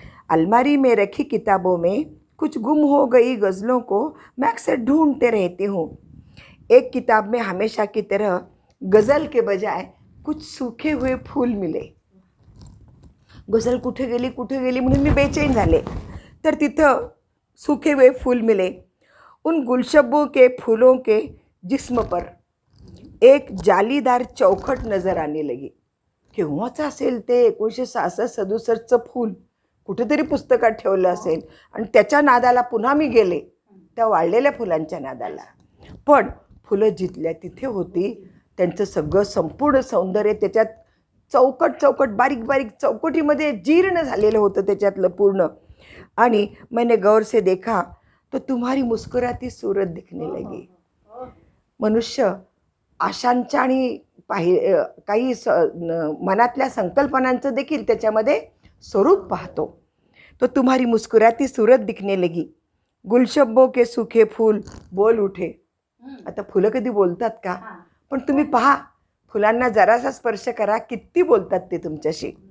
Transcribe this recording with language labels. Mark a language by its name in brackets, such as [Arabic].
[Hindi] अलमारी में रखी किताबों में कुछ गुम हो गई गज़लों को मैं अक्सर ढूंढते रहती हूँ. एक किताब में हमेशा की तरह गज़ल के बजाय कुछ सूखे हुए फूल मिले. [Marathi] गज़ल कुठे गेली म्हणून मी बेचैन झाले, तर तिथं [Hindi] सूखे हुए फूल मिले. उन गुलशब्बों के फूलों के जिस्म पर एक जालीदार चौखट नज़र आने लगी. [Marathi] केव्हाचं असेल ते 1966-67चं फूल कुठेतरी पुस्तकात ठेवलं असेल आणि त्याच्या नादाला पुन्हा मी गेले, त्या वाळलेल्या फुलांच्या नादाला. पण फुलं जिथल्या तिथे होती, त्यांचं सगळं संपूर्ण सौंदर्य त्याच्यात चौकट बारीक चौकटीमध्ये जीर्ण झालेलं होतं त्याच्यातलं पूर्ण. [Hindi] आणि मैंने गौर से देखा तो तुम्हारी मुस्कुराती सूरत दिखने लगी. [Marathi] मनुष्य आशांच्या आणि काही मनातल्या संकल्पनांचं देखील त्याच्यामध्ये स्वरूप पाहतो. [Hindi] तो तुम्हारी मुस्कुराती सूरत दिखने लगी. गुलशब्बों के सूखे फूल बोल उठे. [Marathi] आता फुलं कधी बोलतात का? पण तुम्ही पहा, फुलांना जरासा स्पर्श करा, किती बोलतात ते तुमच्याशी.